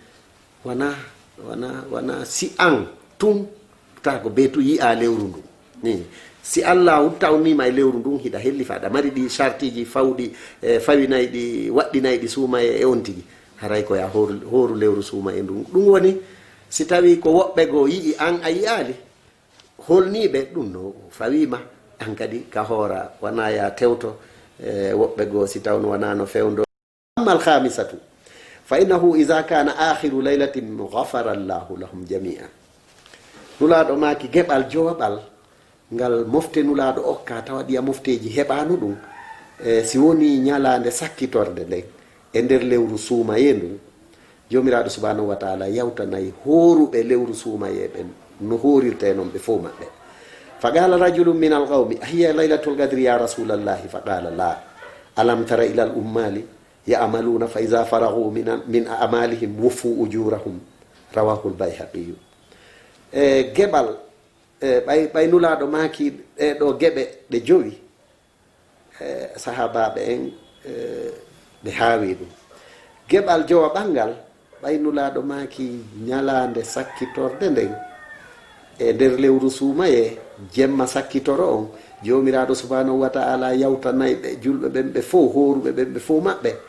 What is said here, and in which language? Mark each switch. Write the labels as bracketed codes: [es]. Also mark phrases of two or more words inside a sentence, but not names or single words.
[ff] wana si an tun ta ko be tu yi'a lewru ndu ni si Allah tawnima e lewru ndun hiɗa hellifaɗa mari ɗi sartiji fawɗi fawinayi ɗi waɗɗinayi ɗi suumaye e on tigi haray ko ya horu lewru suumaye ndun ɗum woni si tawi ko woɓɓe go yi'i an a yi'ali holniɓe ɗum no fawima an kadi ka hoora wana ya tewto woɓɓe go si tawno wana no fewndo amma [ar] الخامسة فإنه إذا كان آخر ليلة غفر الله لهم جميعا [ff] nulaɗo maki geɓal joɓal ngal mofte nulaɗo okka tawa ɗiya mofteji heɓano ɗum si woni ñalande sakkitorde nden e nder lewru suumaye ndun jomiraɗo [ar] سبحانه وتعالى [ff] yawtanayi horuɓe lewru suumaye ɓen no horirte noon ɓe fof maɓɓe [ar] فقال رجل من القوم أهي ليلة القدر يا رسول الله فقال لا ألم تر إلى العمال يعملون فإذا فرغوا من أعمالهم وفوا أجورهم رواه البيهقي [ff] geɓal ɓay nulaɗo maki ɗo geɓe ɗe jowi sahabaɓe en ɓe haawi ɗum geɓal jowa ɓangal ɓay nulaɗo maki ñalande sakkitorde nden e nder lewru suumaye jemma sakkitoro on jomiraɗo [ar] سبحانه وتعالى [ff] yawtanayi ɓe julɓe ɓen ɓe fof horuɓe ɓen ɓe fof maɓɓe